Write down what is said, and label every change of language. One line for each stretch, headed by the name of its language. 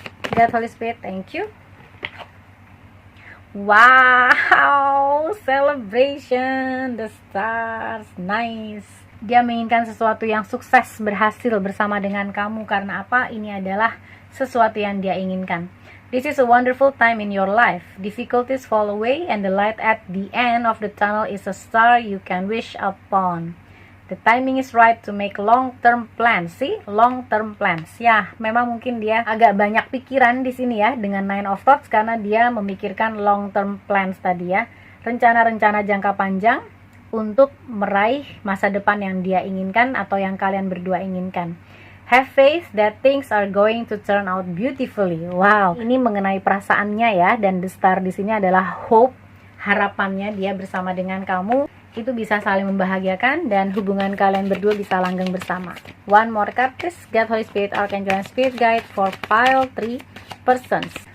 English: God, Holy Spirit, thank you. Wow, celebration, the stars, nice.
Indonesian: Dia menginginkan sesuatu yang sukses, berhasil bersama dengan kamu. Karena apa? Ini adalah sesuatu yang dia inginkan.
English: This is a wonderful time in your life. Difficulties fall away and the light at the end of the tunnel is a star you can wish upon. The timing is right to make long-term plans. See? Long-term plans.
Indonesian: Ya, memang mungkin dia agak banyak pikiran di sini ya dengan Nine of Thoughts karena dia memikirkan long-term plans tadi ya. Rencana-rencana jangka panjang untuk meraih masa depan yang dia inginkan atau yang kalian berdua inginkan.
English: Have faith that things are going to turn out beautifully.
Indonesian: Wow, ini mengenai perasaannya ya, dan the star di sini adalah hope, harapannya dia bersama dengan kamu itu bisa saling membahagiakan dan hubungan kalian berdua bisa langgeng bersama.
English: One more card please. God, Holy Spirit, Archangel, and Spirit Guide for pile 3 persons.